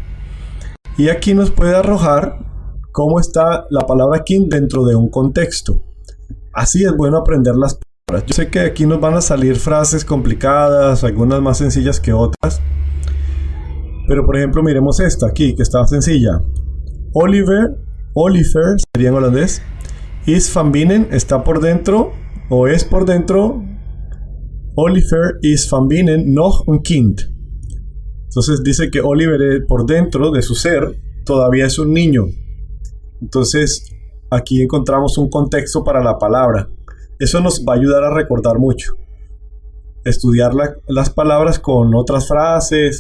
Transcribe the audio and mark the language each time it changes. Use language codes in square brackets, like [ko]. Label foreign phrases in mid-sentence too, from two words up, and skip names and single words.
[es] Y aquí nos puede arrojar cómo está la palabra kind dentro de un contexto. Así es bueno aprender las palabras. Yo sé que aquí nos van a salir frases complicadas, algunas más sencillas que otras. Pero por ejemplo, miremos esta aquí, que está sencilla. Oliver sería en holandés. [nl] Is van binnen, [es] está por dentro, o es por dentro. [nl] Oliver is van binnen nog een kind. [es] Entonces dice que Oliver por dentro de su ser todavía es un niño. Entonces aquí encontramos un contexto para la palabra. Eso nos va a ayudar a recordar mucho. Estudiar las palabras con otras frases.